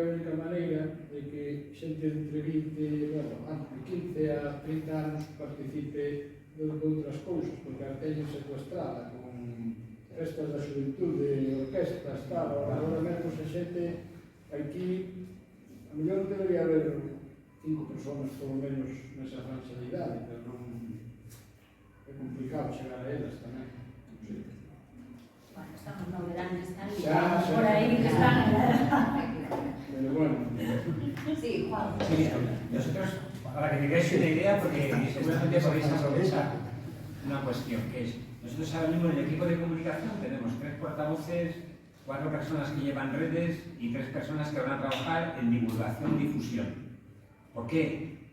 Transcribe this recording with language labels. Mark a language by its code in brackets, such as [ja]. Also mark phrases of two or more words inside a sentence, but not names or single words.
[gl] a única maneira de que xente entre 20, bueno, de 15 a 30 anos participe de outras cousas, porque a teñen secuestrada con festas da xuventude, orquestas, tal, agora mesmo a xente aquí, a mellor debería haber 5 personas polo menos nesa franxa de idade, pero non é complicado chegar a elas tamén. Bueno, estamos no verano, están Xa, por aí que están. Pero bueno. Sí, Juan. [es] Sí, nosotros, para que tengáis una idea, porque seguramente podéis aprovechar una cuestión, que es, nosotros ahora mismo en el equipo de comunicación tenemos 3 portavoces, 4 personas que llevan redes y 3 personas que van a trabajar en divulgación y difusión. ¿Por qué?